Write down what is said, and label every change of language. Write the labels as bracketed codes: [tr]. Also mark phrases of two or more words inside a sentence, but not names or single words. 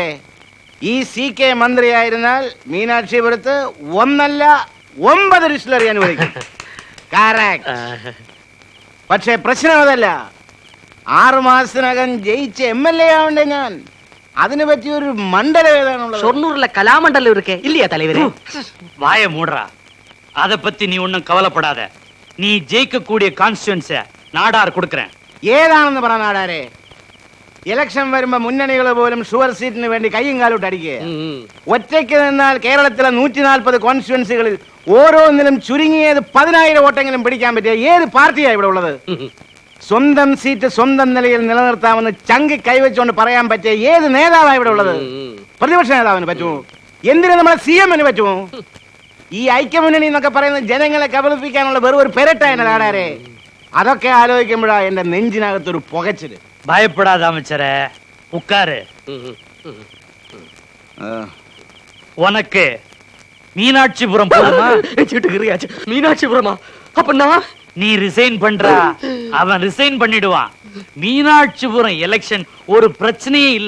[ml] ഈ CK മന്ത്രിയായിരുന്നാൽ മീനാക്ഷിപുരത്ത് 1 അല്ല 9 ഡിസ്റ്റിലറി അനുവദിക്കും. പക്ഷേ പ്രശ്നം അതല്ല. 6 മാസത്തിനകം ജയിച്ച MLA ആവണ്ടേ ഞാൻ. അതിനെ പറ്റി ഒരു മണ്ഡലം ഏതാണുള്ളത്? ഷൊർണൂരിലെ കലാമണ്ഡലം ഇരിക്കെ ഇല്ലയാ തലവരെ? [ta] வாய மூடுறா. அத பத்தி நீ ஒண்ணும் கவலைப்படாத. நீ ஜெயிக்க கூடிய கான்ஸ்டிட்யூன்ஸை நாடார் கொடுக்கிறேன். [ml] ഏതാണെന്ന് പറ നാടാരെ. ഇലക്ഷൻ വരുമ്പോ മുന്നണികൾ പോലും [en] sure seat [ml] വേണ്ടി കയ്യും കാലോട്ട് അടിക്കുക. ഒറ്റയ്ക്ക് നിന്നാൽ കേരളത്തിലെ 140 കോൺസ്റ്റിറ്റ്യുവൻസികളിൽ ഓരോന്നിലും ചുരുങ്ങിയത് 10,000 വോട്ടെങ്കിലും പിടിക്കാൻ പറ്റിയ ഏത് പാർട്ടിയാണ് ഇവിടെ ഉള്ളത്? സ്വന്തം സീറ്റ് സ്വന്തം നിലയിൽ നിലനിർത്താമെന്ന് ചങ്കി കൈവച്ചുകൊണ്ട് പറയാൻ പറ്റിയ ഏത് നേതാവാണ് ഇവിടെ ഉള്ളത്? പ്രതിപക്ഷ നേതാവിന് പറ്റുമോ? എന്തിനു നമ്മളെ CM-ന് പറ്റുമോ? ഈ ഐക്യമുന്നണി എന്നൊക്കെ പറയുന്നത് ജനങ്ങളെ കബളിപ്പിക്കാനുള്ള വെറും ഒരു പെരട്ടാണ് നാടാരെ. അതൊക്കെ ആലോചിക്കുമ്പോഴാ എന്റെ നെഞ്ചിനകത്തൊരു പുകച്ചില്. [ta] பயப்படாத அமைச்சரே, உட்காரு. உனக்கு மீனாட்சிபுரம் போதுமா? மீனாட்சிபுரமா? அப்ப நான் நீ ரிசைன் பண்றா, அவன் ரிசைன் பண்ணிடுவான். மீனாட்சிபுரம் எலெக்ஷன் ஒரு பிரச்சனையே இல்ல.